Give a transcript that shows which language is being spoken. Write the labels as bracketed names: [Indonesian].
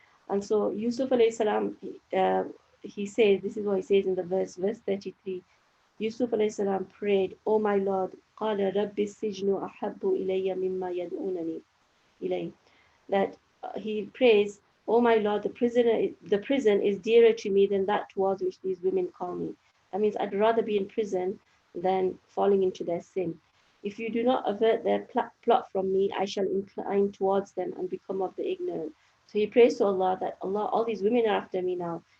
[English] And so Yusuf alayhi salam, he says, this is what he says in the verse 33. Yusuf alayhi salam prayed, "O my Lord, [Arabic] قال رب السجن أحب إلي مما يدعونني إليه." [English] That he prays, "Oh my Lord, the prison is dearer to me than that towards which these women call me." That means I'd rather be in prison than falling into their sin. If you do not avert their plot from me, I shall incline towards them and become of the ignorant. So he prays to Allah that Allah, all these women are after me now.